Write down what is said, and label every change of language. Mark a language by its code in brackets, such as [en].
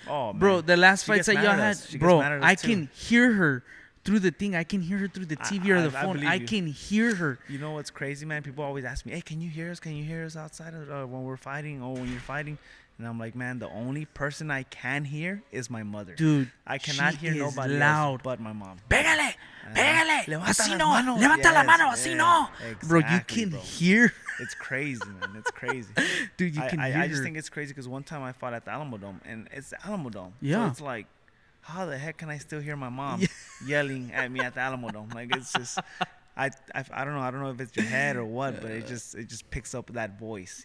[en] Bro, the last fights that y'all had, bro, I can hear her through the thing. I can hear her through the TV or the phone. I can hear her. You know what's crazy, man? People always ask me, "Hey, can you hear us? Can you hear us outside of when we're fighting or when you're fighting?" And I'm like, man, the only person I can hear is my mother. Dude, I cannot hear nobody loud. Else but my mom. [es] Pégale, así no, levanta la mano, así no. [en] Exactly, bro, you can hear. It's crazy, man. It's crazy. Dude, you can hear I just think it's crazy because one time I fought at the Alamo Dome, and it's the Alamo Dome. Yeah. So it's like, how the heck can I still hear my mom yelling at me at the Alamo Dome? Like, it's just, I don't know. I don't know if it's your head or what, but it just picks up that voice.